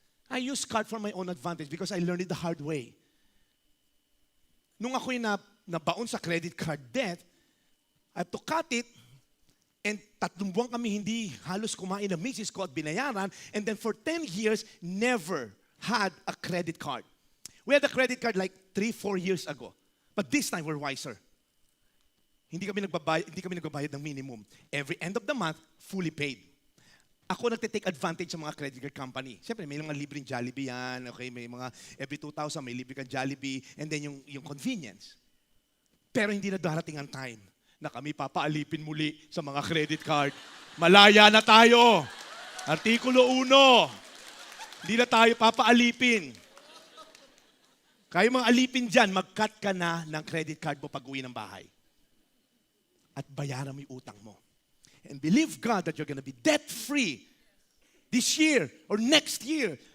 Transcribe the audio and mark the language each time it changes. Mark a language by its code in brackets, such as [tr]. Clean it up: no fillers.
[en] I use card for my own advantage because I learned it the hard way. [tl] Nung ako'y nabaon sa credit card debt, [en] I have to cut it, and [tl] 3 buwan kami hindi halos kumain ng misis ko at binayaran, [en] and then for 10 years, never had a credit card. We had a credit card like 3-4 years ago. But this time, we're wiser. [tl] Hindi kami nagbabayad ng minimum. [en] Every end of the month, fully paid. [tl] Ako nagte-take advantage sa mga credit card company. Siyempre, may mga libreng Jollibee yan. Okay, may mga every 2,000 may libre kang Jollibee. [en] And then [tl] yung convenience. Pero hindi na darating ang time na kami papaalipin muli sa mga credit card. Malaya na tayo. Artikulo 1. Hindi na tayo papaalipin. Kayo mga alipin dyan, mag-cut ka na ng credit card mo pag uwi ng bahay. At bayaran mo yung utang mo. [en] And believe God that you're gonna be debt-free this year or next year.